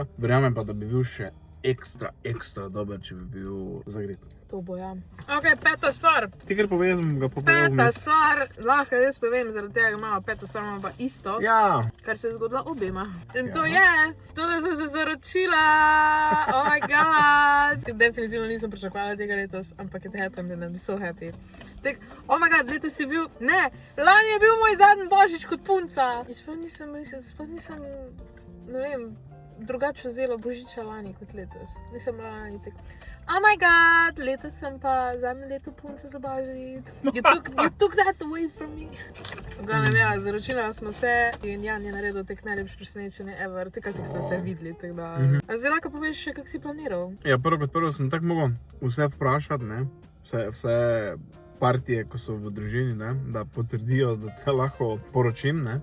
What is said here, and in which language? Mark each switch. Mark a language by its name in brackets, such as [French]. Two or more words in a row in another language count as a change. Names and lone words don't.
[Slovenian] Verjamem pa, da bi bil še ekstra dober, če bi bil zagret. To bo, ja. Ok, peta stvar. Ti kar povej, da bom ga povedal vmes. Peta stvar, lahko jaz povem, zaradi tega imamo peto stvar, imamo pa isto. Ja. Kar se je zgodilo obema. In to je, to, da sem se zaročila. [English] Oh my god. [Slovenian] Definitivno nisem pričakovala tega letos, ampak [English] it happened and I'm so happy. Tak, oh my god, [Slovenian] letos je bil, ne, lani je bil moj zadnji božič kot punca. Sploh nisem, ne vem, drugače vzela božiča lani kot letos. Nisem bila lani tako. [English] Oh my god, [Slovenian] letos sem pa zadnje leto punca za božič. [English] You took that away from me. [Slovenian] V glavnem, ja, zaročila smo se in Jan je naredil tek najlepše presenečenje ever. Takrat ste se videli, tako da... Zdaj lahko poveš še, kak si planiral? Ja, prvo kot prvo sem tako mogel vse vprašati, ne, vse partije, ko so v družini, ne, da potrdijo, da te lahko poročim, ne.